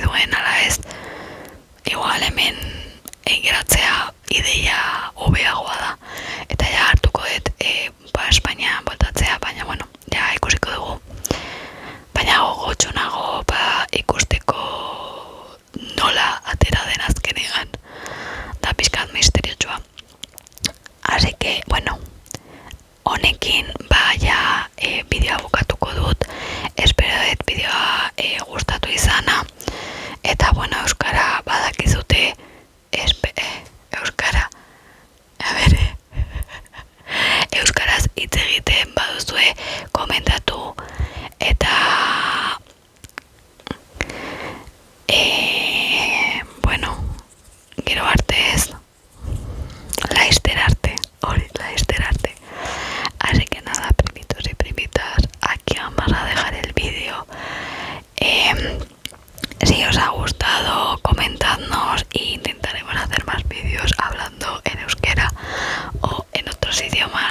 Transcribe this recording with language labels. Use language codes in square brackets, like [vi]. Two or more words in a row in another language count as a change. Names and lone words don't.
[eu] duen ala ez, igual hemen geratzea ideia hobeagoa da, eta ja hartuko dut Espainia voltatzea, baina bueno, ja ikusiko dugu, baina gogotsu nago ikusteko nola atera den azkenean, da pixkat misteriotsua. [es] Así que, [eu] bueno, honekin ja bideoa bukatuko dut, espero dut bideoa gustatu izana, eta bueno, euskara badakizute, euskara, euskaraz hitz egiten baduzue komentatu, eta bueno, gero arte ez, laizter arte, laizter arte. [es] Así que nada, primitos y primitas, aquí vamos a dejar el vídeo. Si os ha gustado, comentadnos e intentaremos hacer más vídeos hablando en euskera o en otros idiomas.